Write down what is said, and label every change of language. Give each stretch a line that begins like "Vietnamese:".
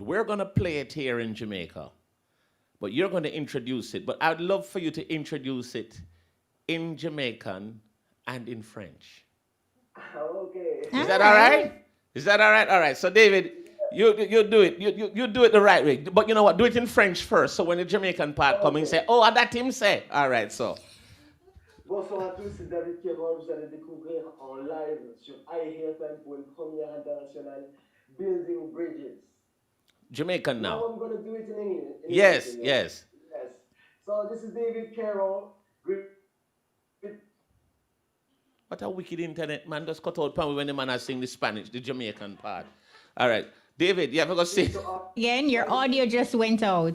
English: We're going to play it here in Jamaica, but you're going to introduce it. But I'd love for you to introduce it in Jamaican and in French. Okay. Is that all right? Is that all right? All right. So, David, you do it. You do it the right way. But you know what? Do it in French first. So when the Jamaican part comes, you say, oh, that him say. All right, so.
French: Bonsoir à tous, c'est David Carrol. Vous allez découvrir en live sur IRFM pour une première internationale, Building Bridges.
English: Jamaican now. Now I'm going to do it in English. Yes. Yes. So this is David Carrol. What a wicked internet, man. Just cut out when the man sing the Spanish, the Jamaican part. All right. David, you have to go sing. Again, your audio just went out.